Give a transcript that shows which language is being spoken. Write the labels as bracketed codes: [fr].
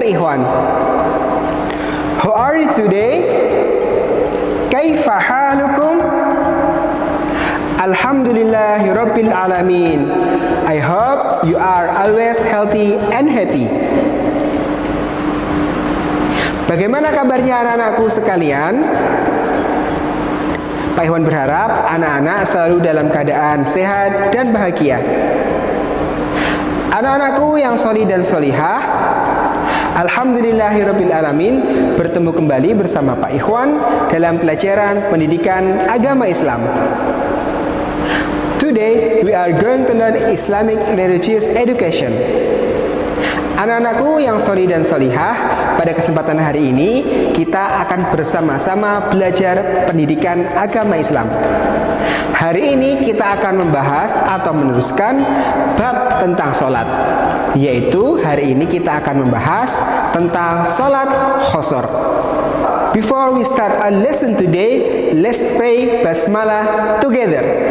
[en] Ikhwan. How are you today? [ar] Kaifa halukum? Alhamdulillahi Rabbil Alamin. [en] I hope you are always healthy and happy. [id] Bagaimana kabarnya anak-anakku sekalian? Pak Ikhwan berharap anak-anak selalu dalam keadaan sehat dan bahagia. Anak-anakku yang solih dan solihah, Alhamdulillahirabbil alamin, bertemu kembali bersama Pak Ikhwan dalam pelajaran pendidikan agama Islam. [en] Today we are going to learn Islamic religious education. [id] Anak-anakku yang solih dan solihah, pada kesempatan hari ini kita akan bersama-sama belajar pendidikan agama Islam. Hari ini kita akan membahas atau meneruskan bab tentang sholat, yaitu hari ini kita akan membahas tentang sholat khosor. [en] Before we start our lesson today, let's pray basmalah together.